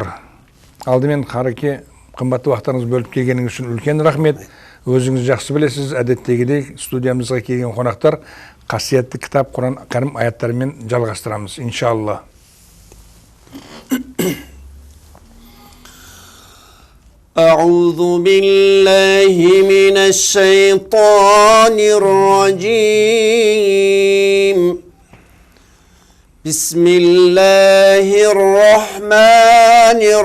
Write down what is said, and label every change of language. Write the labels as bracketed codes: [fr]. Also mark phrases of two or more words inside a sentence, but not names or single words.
[kk] Алдымен Қареке, қымбатты уақыттарыңыз бөліп келгеніңіз үшін үлкен рахмет. Өзіңіз жақсы білесіз, әдеттегідей студиямызға келген қонақтар қасиетті кітап Құран Кәрім аяттарымен жалғастырамыз, иншалла. [ar] أعوذ بالله من الشيطان الرجيم بسم الله الرحمن